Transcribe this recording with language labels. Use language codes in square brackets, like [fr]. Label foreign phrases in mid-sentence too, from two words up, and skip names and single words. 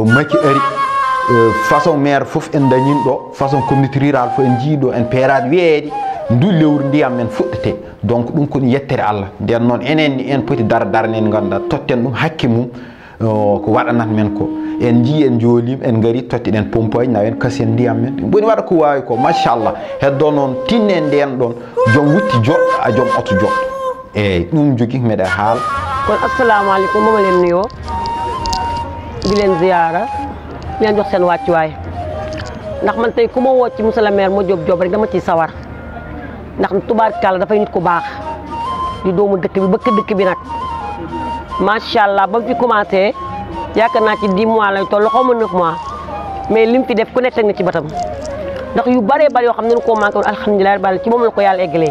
[ff] Macky ari [fr] façon maire [ff] foof en dañin ɗo [fr] façon communauté rural [ff] fof en jiiɗo en peerade wiyeede ndu lewru ndiyam men fuɗɗete donc ɗum ko ɗum yettere Allah nden noon enen ni en poti darnen ganduɗa totten ɗum hakke mum ko waɗanat men ko en jii en joolim en gari tottiɗen pompaji nawen kasi en ndiyam men boni waɗa ko wawi ko machallah heddo noon tinne nden ɗon joom wutti joɗɗo a joom oto joɗɗo eyyi ɗum jogui meɗe haala [wo] kon [ar] assalamu aleykum [wo] moma len nuyo di len ziyara len jox sen wàccuwaay ndax man tey ku ma woo ci [fr] monsieur le maire [wo] Madiop Diop rek dama ciy sawar ndax tubaarkàlla dafay nit ku baax di doomu dëkk bi bëkk dëkk bi nag [ar] macha allah [wo] ba mu fi commencé yaakaar naa ci 10 mois lay toll xaw ma 9 mois mais lim fi def ku nekk teg na ci batam ndax yu bëree bëri yoo xam ne nu koo manqué woon alhamdulilah bal ci moom la ko yàlla eggalee.